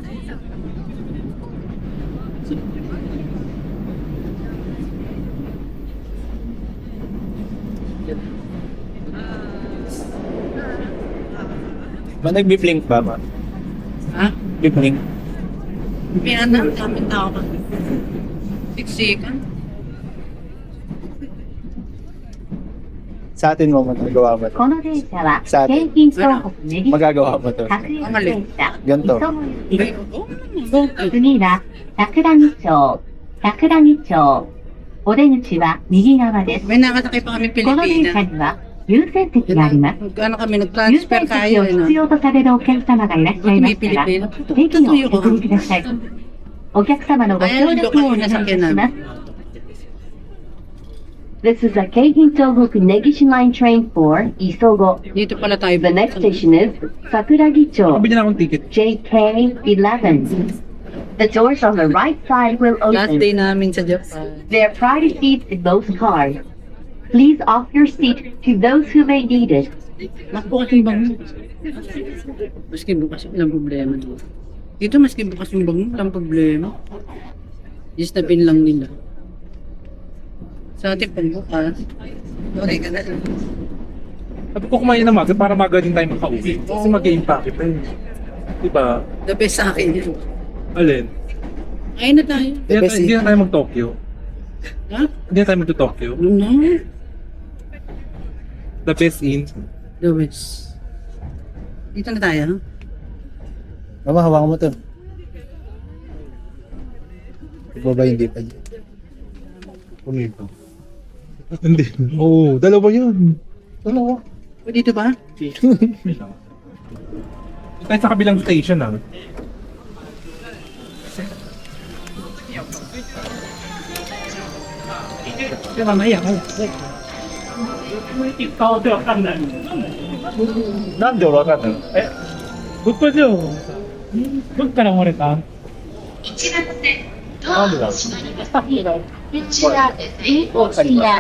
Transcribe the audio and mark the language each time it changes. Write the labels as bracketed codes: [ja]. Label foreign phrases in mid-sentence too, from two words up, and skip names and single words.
[tl] Ma, nag-blink ba, ma? Ha? Blink. May anak, daming tao ka. Siksikan. Sa atin mo, magagawa mo to. [ja] この電車はさて京浜東北根岸 [tl] Magagawa mo to. [ja] 各駅電車 [tl] Ganito. [ja] 次は桜木町お出口は右側です [tl] May nakasakay pa kami [ja] この電車 [tl] Pilipinas. [ja] には優先席があります [tl] Ano kami, [ja] 優 [tl] nag-transfer [ja] 先席 [tl] tayo. [ja] を必要とされるお客様がいらっしゃいましたら席をお譲りくださいお客様のご協力をお願いいたします [en] This is a Keihin Tohoku Negishi Line train for Isogo. [tl] Dito pala tayo. [en] The next station is Sakuragicho. [tl] Kabili na akong ticket. JK11. [en] The doors on the right side will Last day open. [tl] namin sa Japan. [en] There are priority seats in both cars. Please offer your seat to those who may need it. [tl] Bukas yung bango. Maski bukas, walang problema. Dito maski bukas yung bango, walang problema. Just na pin lang nila. Sa atin pang bukas. Okay ka na. Sabi ko kumain na maga para magaling tayo makauwi. Kasi mag-i-impact ito eh. Diba? [en] The best [tl] sa akin yun. Alin? Ayun na tayo. Hindi na tayo mag-Tokyo. Ha? Hindi na tayo mag-Tokyo. Ano na? [en] The best in. The best. [tl] Dito na tayo, ha? Mama, hawakan mo to. Iba ba hindi pa? Ano ito? Hindi. Oo, dalawa yun. Dalawa. O dito ba? Tayo sa kabilang station ah. Mamaya ko. Nande wala ka na? Eh, good pa dyan. Good ka na mo rin ah. [ja] 1番線ドアが閉まりますこちらですこちら